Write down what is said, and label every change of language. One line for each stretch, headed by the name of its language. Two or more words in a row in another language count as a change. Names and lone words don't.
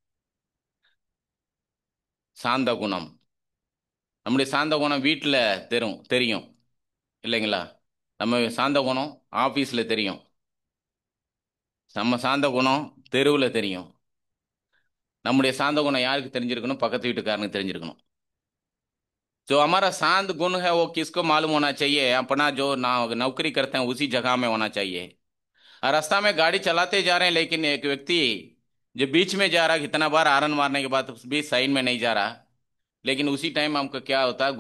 Tamil: சாந்த குணம், நம்முடைய சாந்த குணம் வீட்டில் தெரியும் இல்லைங்களா? நம்ம சாந்த குணம் ஆஃபீஸில் தெரியும், நம்ம சாந்த குணம் தெருவில் தெரியும். நம்முடைய சாந்த குணம் யாருக்கு தெரிஞ்சிருக்கணும்? பக்கத்து வீட்டுக்காரனுக்கு தெரிஞ்சிருக்கணும்.
Hindi: जो हमारा शांत गुण है वो किसको मालूम होना चाहिए? अपना जो नौकरी करते हैं उसी जगह में होना चाहिए। और रास्ता में गाड़ी चलाते जा रहे हैं, लेकिन एक व्यक्ति जो बीच में जा रहा है, कितना बार हॉर्न मारने के बाद भी साइड में नहीं जा रहा, लेकिन उसी टाइम हमको क्या होता है?